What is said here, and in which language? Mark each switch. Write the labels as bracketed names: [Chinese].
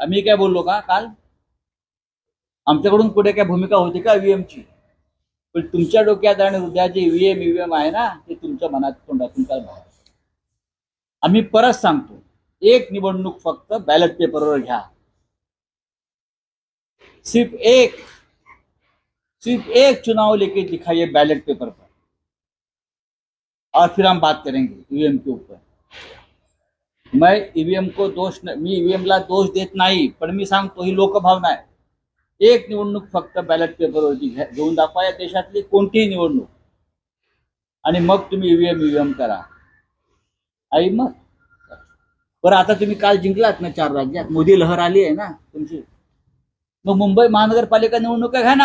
[Marathi] आम्ही काय बोललो का काल? आमच्याकडून पुढे काय भूमिका होती का ईव्हीएमची? पण तुमच्या डोक्यात आणि हृदयाचे ईव्हीएम आहे ना, ते तुमच्या तुमच्या मनात तोंडातून काय बाहेर. आम्ही परत सांगतो, एक निवडणूक फक्त बॅलेट पेपरवर घ्या. [Hindi] सिर्फ एक चुनाव लेके दिखाइए बैलेट पेपर पर, और फिर हम बात करेंगे ईवीएम के ऊपर. मैं ईवीएम को [Marathi] मी ईवीएम ला दोष देत नाही, पण मी सांगतो ही लोकभावना आहे. एक निवडणूक फक्त बॅलेट पेपरवरती घेऊन दाखवा, या देशातली कोणतीही निवडणूक, आणि मग तुम्ही ईव्हीएम करा. आई मग बरं, आता तुम्ही काल जिंकलात ना 4 राज्यात, मोदी लहर आली आहे ना तुमची, मग मुंबई महानगरपालिका निवडणुका घ्या ना.